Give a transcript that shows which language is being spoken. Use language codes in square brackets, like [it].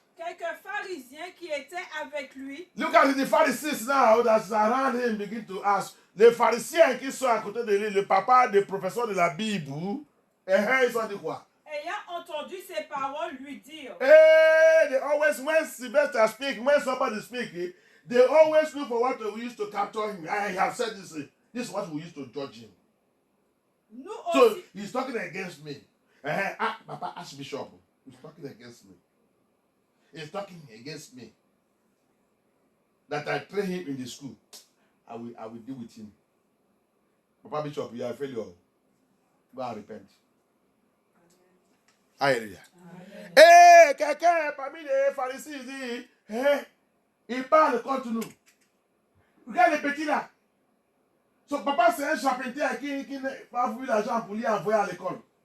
[fr] Quelques pharisiens qui étaient avec lui. [en] Look at the Pharisees now that's around him begin to ask. [fr] Les pharisiens qui sont à côté de lui, le papa des professeurs de la Bible, ils ont dit quoi? Ayant entendu ces paroles lui dire. [en] They always, when Sylvester speak, when somebody speak, they always look for what we used to capture him. I have said this. This is what we used to judge him. So he's talking against me. Papa Archbishop, he's talking against me. He's talking against me. That I train him in the school. I will deal with him. Papa Bishop, you are a failure. Go and repent. Alléluia. [fr] Quelqu'un parmi les pharisiens dit, il parle contre nous. Regarde les petits là. Son papa c'est un charpentier qui n'a pas vu l'argent pour lui envoyer à l'école.